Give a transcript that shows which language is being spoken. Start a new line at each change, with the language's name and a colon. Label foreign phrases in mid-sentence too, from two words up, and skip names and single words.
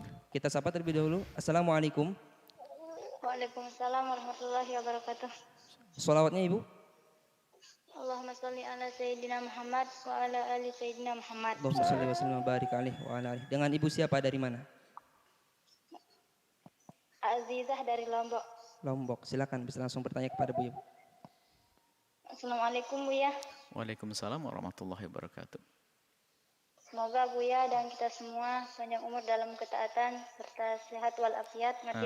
Indonesian: Kita sapa terlebih dahulu.
Arabic: Assalamualaikum. وعليكم السلام ورحمة الله وبركاته.
Indonesian: Sholawatnya Ibu.
Arabic: اللهم صل على سيدنا محمد وعلى آل سيدنا محمد wa ala ali Sayyidina Muhammad. اللهم صل وسلم وبارك عليه وعلى آله.
Indonesian: Dengan Ibu siapa dari mana? Azizah dari Lombok. Lombok. Silakan bisa langsung bertanya kepada Bu Ibu.
Arabic: Assalamualaikum Buya. وعليكم السلام ورحمة الله وبركاته.
Indonesian: Semoga Buya dan kita semua panjang umur dalam ketaatan serta sehat walafiat, mati